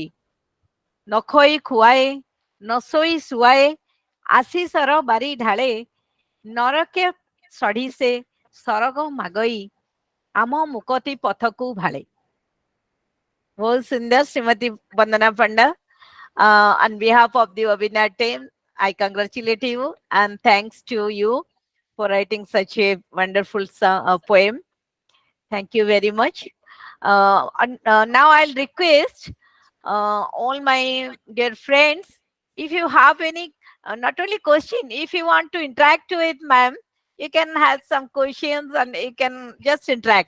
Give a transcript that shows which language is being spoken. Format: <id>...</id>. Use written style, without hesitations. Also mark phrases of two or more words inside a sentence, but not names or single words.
<or>ନ ଖୋଇ ଖୁଆଏ, ନ ଶୋଇ ଶୁଆଏ, ଆଶିଷର ବାରି ଢାଳେ, ନରକେ ସଢି ସେ ସରଗ ମାଗଇ, ଆମ ମୁକତି ପଥକୁ ଭାଳେ। ବହୁତ ସୁନ୍ଦର ଶ୍ରୀମତୀ ବନ୍ଦନା ପଣ୍ଡା।</or> <en>On behalf of the webinar team, I congratulate you and thanks to you for writing such a wonderful poem. Thank you very much. Now I'll request all my dear friends, if you have any, not only question, if you want to interact with ma'am, you can have some questions and you can just interact.</en>